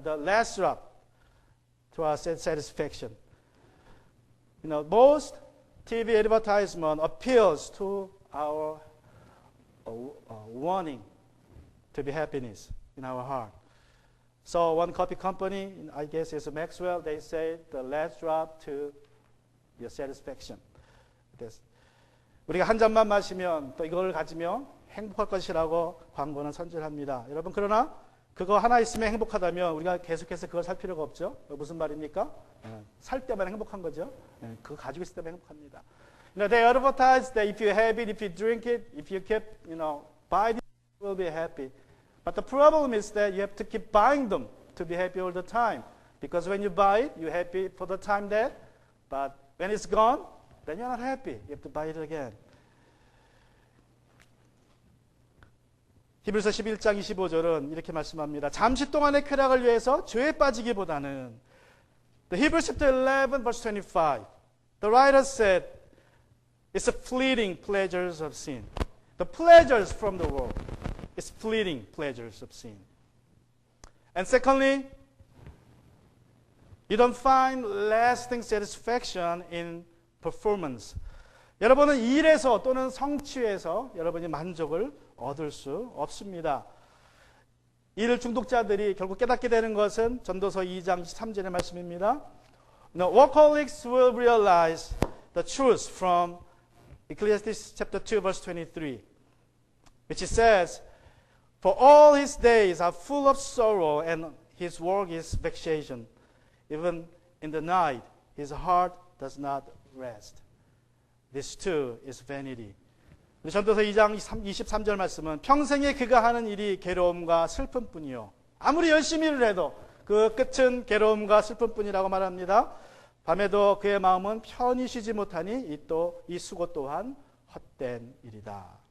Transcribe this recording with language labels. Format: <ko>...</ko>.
<en>The last drop to our satisfaction. You know, most TV advertisement appeals to our wanting to be happiness in our heart. So one coffee company, I guess it's Maxwell, they say the last drop to your satisfaction.</en> <ko>우리가 한 잔만 마시면 또 이걸 가지며 행복할 것이라고 광고는 선전합니다. 여러분 그러나 그거 하나 있으면 행복하다면 우리가 계속해서 그걸 살 필요가 없죠. 무슨 말입니까? 살 때만 행복한 거죠. 그거 가지고 있을 때만 행복합니다.</ko> <en>You know, they advertise that if you have it, if you drink it, if you keep, buy it, you will be happy. But the problem is that you have to keep buying them to be happy all the time. Because when you buy it, you're happy for the time there. But when it's gone, then you're not happy. You have to buy it again.</en> <ko>히브리서 11장 25절은 이렇게 말씀합니다. 잠시 동안의 쾌락을 위해서 죄에 빠지기보다는</ko> <en>The Hebrews chapter 11 verse 25. The writer said, it's the fleeting pleasures of sin. The pleasures from the world. It's fleeting pleasures of sin. And secondly, you don't find lasting satisfaction in performance.</en> <ko>여러분은 일에서 또는 성취에서 여러분이 만족을 얻을 수 없습니다. 일 중독자들이 결국 깨닫게 되는 것은 전도서 2장 13절의 말씀입니다.</ko> <en>Now, workaholics will realize the truth from Ecclesiastes chapter 2 verse 23, which says, For all his days are full of sorrow and his work is vexation. Even in the night his heart does not rest. This too is vanity.</en> <ko>전도서 2장 23절 말씀은 평생에 그가 하는 일이 괴로움과 슬픔뿐이요. 아무리 열심히 일을 해도 그 끝은 괴로움과 슬픔뿐이라고 말합니다. 밤에도 그의 마음은 편히 쉬지 못하니 이 수고 또한 헛된 일이다.</ko>